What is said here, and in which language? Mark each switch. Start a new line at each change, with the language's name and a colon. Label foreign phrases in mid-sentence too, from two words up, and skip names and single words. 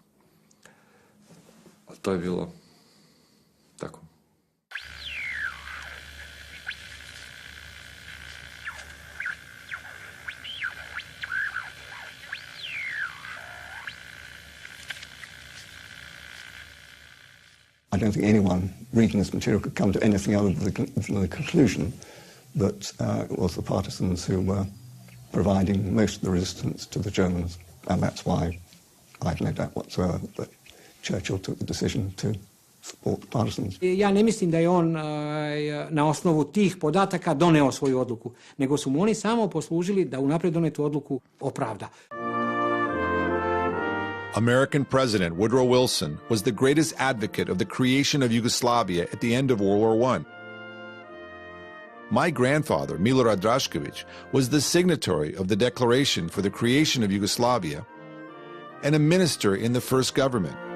Serbian: Ali to je bilo tako.
English: I don't think anyone reading this material could come to anything other than the conclusion that it was the partisans who were providing most of the resistance to the Germans, and that's why I've no doubt whatsoever that Churchill took the decision to support the partisans.
Serbian: Ja ne mislim da je on na osnovu tih podataka doneo svoju odluku, nego su mu oni samo poslužili da unaprijed donetu odluku opravda.
English: American President Woodrow Wilson was the greatest advocate of the creation of Yugoslavia at the end of World War I. My grandfather, Milorad Драшковиć, was the signatory of the Declaration for the Creation of Yugoslavia and a minister in the first government.